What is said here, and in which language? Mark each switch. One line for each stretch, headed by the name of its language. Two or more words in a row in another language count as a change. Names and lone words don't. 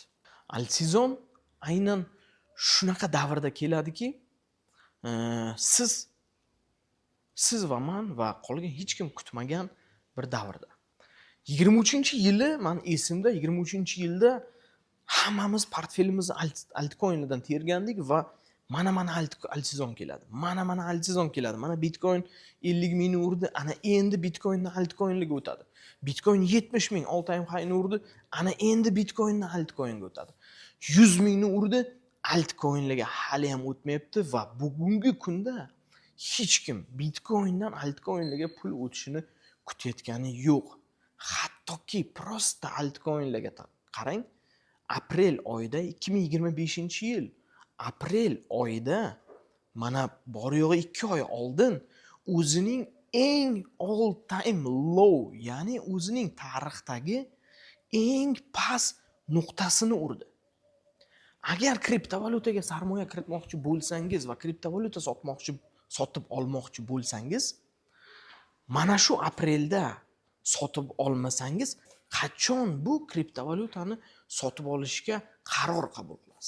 Uzbek: Alt-sezon aynan shunaqa davrda keladiki, siz va men va qolgan hech kim kutmagan bir davrda. 23-yili men esimda, 23-yilda hammamiz portfelimizni altcoinlardan tergandik va mana alt-sezon keladi. Mana alt-sezon keladi. Mana Bitcoin 50,000 urdi, ana endi Bitcoinni altcoinlarga o'tadi. Bitcoin 70,000
English: all time high
Uzbek: urdi, ana endi Bitcoinni altcoinga o'tadi. 100,000 urdi, altcoinlarga hali ham o'tmayapti va bugungi kunda hech kim Bitcoindan altcoinlarga pul o'tishini kutayotgani yo'q. Hattoki prosta altcoinlarga qarang. Aprel oyida 2025-yil aprel oyida mana bor yo'g'i 2 oy oldin o'zining eng
English: all time low,
Uzbek: ya'ni o'zining tarixdagi eng past nuqtasini urdi. Agar kriptovalyutaga sarmoya kiritmoqchi bo'lsangiz va kriptovalyuta sotib olmoqchi bo'lsangiz, mana shu aprelda sotib olmasangiz, qachon bu kriptovalyutani sotib olishga qaror qabul qilasiz?